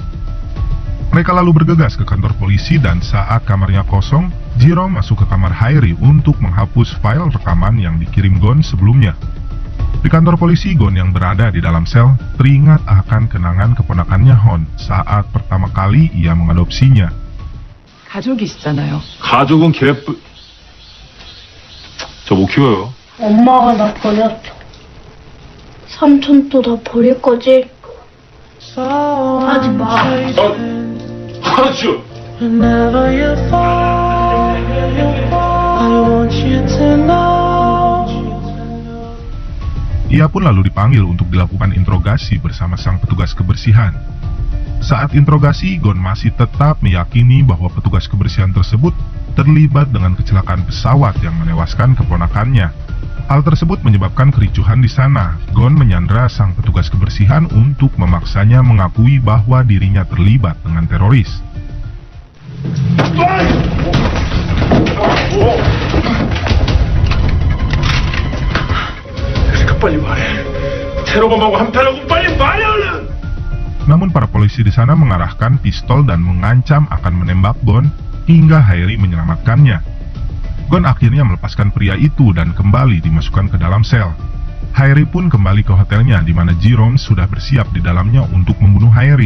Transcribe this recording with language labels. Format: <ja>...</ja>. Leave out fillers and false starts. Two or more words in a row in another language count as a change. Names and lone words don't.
<id>Mereka lalu bergegas ke kantor polisi dan saat kamarnya kosong, Jerome masuk ke kamar Haeri untuk menghapus file rekaman yang dikirim Gon sebelumnya. Di kantor polisi, Gon yang berada di dalam sel teringat akan kenangan keponakannya Hon saat pertama kali ia mengadopsinya.</id> <ko>가족이시잖아요. 가족은 개뿔. 저 못 키워요. 엄마가 나 버렸어. 삼촌도 나 버릴 거지? 하지 마. 하죠.</ko> <en>Whenever you fall, I want you to know.</en> <id>Ia pun lalu dipanggil untuk dilakukan interogasi bersama sang petugas kebersihan. Saat interogasi, Gon masih tetap meyakini bahwa petugas kebersihan tersebut terlibat dengan kecelakaan pesawat yang menewaskan keponakannya. Hal tersebut menyebabkan kericuhan di sana. Gon menyandra sang petugas kebersihan untuk memaksanya mengakui bahwa dirinya terlibat dengan teroris.</id> <ko>그러니까 빨리 말해. 테러범하고 한패라고 빨리 말해 얼른.</ko> <id>Namun para polisi di sana mengarahkan pistol dan mengancam akan menembak Gon hingga Hairi menyelamatkannya. Gon akhirnya melepaskan pria itu dan kembali dimasukkan ke dalam sel. Hairi pun kembali ke hotelnya di mana Jerome sudah bersiap di dalamnya untuk membunuh Hairi.</id>